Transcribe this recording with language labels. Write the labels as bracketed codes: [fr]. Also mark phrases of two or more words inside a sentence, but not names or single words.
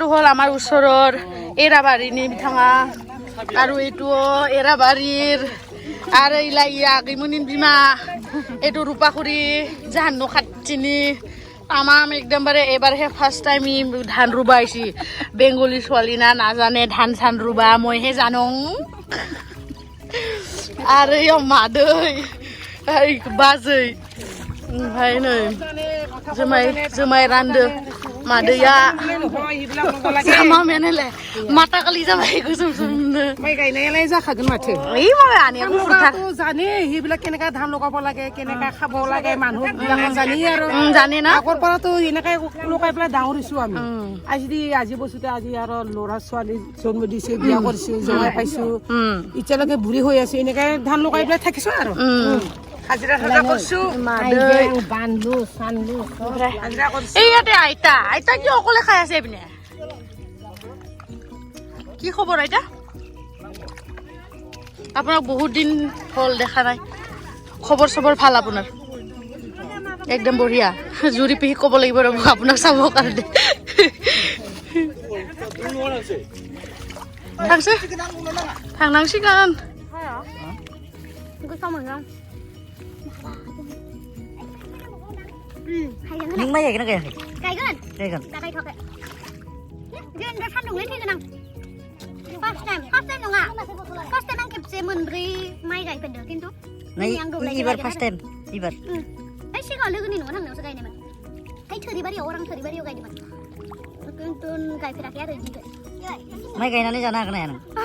[as] হ'ল আমাৰ ওচৰৰ এৰাবাৰীনি বিথাঙা আৰু এইটো এৰাবাৰীৰ আৰু এইলা আগিমুনিন বিমা এইটো ৰূপাখুৰী জাহান ন খাটচিনি তামাম একদমবাৰে এবাৰহে [en] first time [as] ধান ৰুবা আহিছি বেংগলী ছোৱালী না নাজানে ধান চান ৰুবা মইহে জানো আৰু [brx] মাदै बाजै ओमफ्राय नै जुमाय रानदो मादैया मेनेलाय माथा खालि जाबाय गोसोम सोमनो माइ गायनायालाय जाखागोन माथो ओइ माबा आनिया [as] জানে সেইবিলাক কেনেকা ধান লগাব লাগে কেনেকা খাব লাগে মানুহ জানি আৰু জানে না আগৰ পৰাতো এনেকাই লগাই পেলাই ডাঙৰ হৈছো আমি আজি বছৰতে আজি আৰু ল'ৰা ছোৱালী জন্ম দিছে বিয়া কৰিছো জমাই পাইছো এতিয়ালৈকে বুঢ়ী হৈ আছো এনেকাই ধান লগাই পেলাই থাকিছো আৰু হাজিৰা কৰিছো বান্ধলো চানলো এইয়াতে আইতা কি অকলে খাই আছে এইপিনে কি খবৰ আইতা আপোনাক বহুত দিন হ'ল দেখা নাই খবৰ চবৰ ভাল আপোনাৰ একদম বঢ়িয়া জুৰি পিহি ক'ব লাগিব ৰ'ব আপোনাক চাবৰ কাৰণে थांनांसिगोन [brx] नों माइ गायगोन ना गायाखै गायगोन दा गायथ'वाखै दा सान्दुंलाय थैगोन आं [en] first time [brx] नङा [en] first time [brx] आं खेबसे मोनब्रै माइ गायफेरदों खिन्थु एबार [en] first time [brx] एबार ओइ सिगाङाव लोगोनि न'आव थांनायावसो गायनायमोन ओइ थोरिबारियाव थोरिबारियाव गायदोंमोन खिन्थु गायफेराखै आरो बिदि माइ गायनानै जानो हागोन ना हाया नों